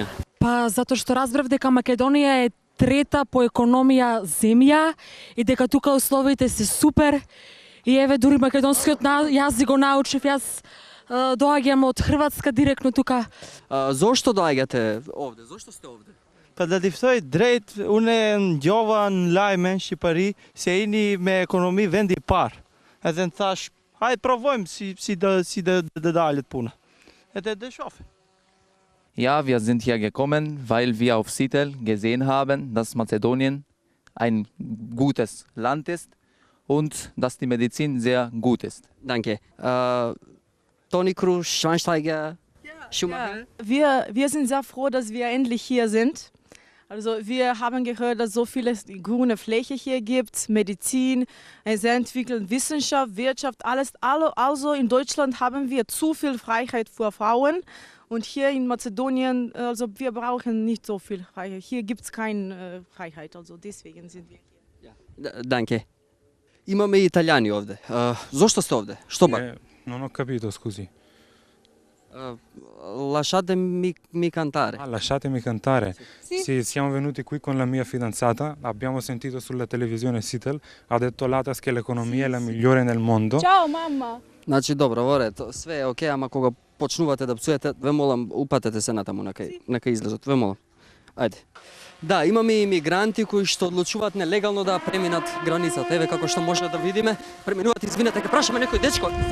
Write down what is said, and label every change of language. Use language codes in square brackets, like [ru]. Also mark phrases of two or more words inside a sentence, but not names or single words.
[mk] Па затоа што разбрав дека Македонија е трета по економија земја и дека тука условите се супер. И еве дури македонскиот јазик го научив, јас доаѓам од Хрватска директно тука. Зошто доаѓате овде? Зошто сте овде? [sq] Pa da ti ftoj drejt, unë ngjova në lajmen Shqipëri se jeni me ekonomi vendi i parë. Edhe në thash, hajde provojmë si da dalet puna. Edhe da shofi. [de] Ja, wir sind hier gekommen, weil wir auf Sitel gesehen haben, dass Mazedonien ein gutes Land ist und dass die Medizin sehr gut ist. Danke. Toni Kroos, Schweinsteiger, Schumacher? Wir sind sehr froh, dass wir endlich hier sind. Also wir haben gehört, dass es so viele grüne Fläche hier gibt, Medizin, sehr entwickelt, Wissenschaft, Wirtschaft, alles. Also in Deutschland haben wir zu viel Freiheit für Frauen. Und hier in Mazedonien, also wir brauchen nicht so viel Freiheit. Hier gibt es keine Freiheit, also deswegen sind wir hier. Ja. Danke. [mk] Имаме и италијани овде. Зошто сте овде? Што ба? [it] Non ho capito, scusi. Lasciatemi cantare. Lasciatemi cantare. Sì, siamo venuti qui con la mia fidanzata, abbiamo sentito sulla televisione Sitel, ha detto Latas che l'economia è la migliore nel mondo. Ciao, mamma! [mk] Значи, добро, во ред, све е окей, ама кога почнувате да псуете, ве молам, упатете се натаму на кај излезот, ве молам. Ајде. Да, имаме имигранти кои што одлучуваат нелегално да преминат границата. Еве како што може да видиме, преминуваат, извинете, ке прашаме некој дечко.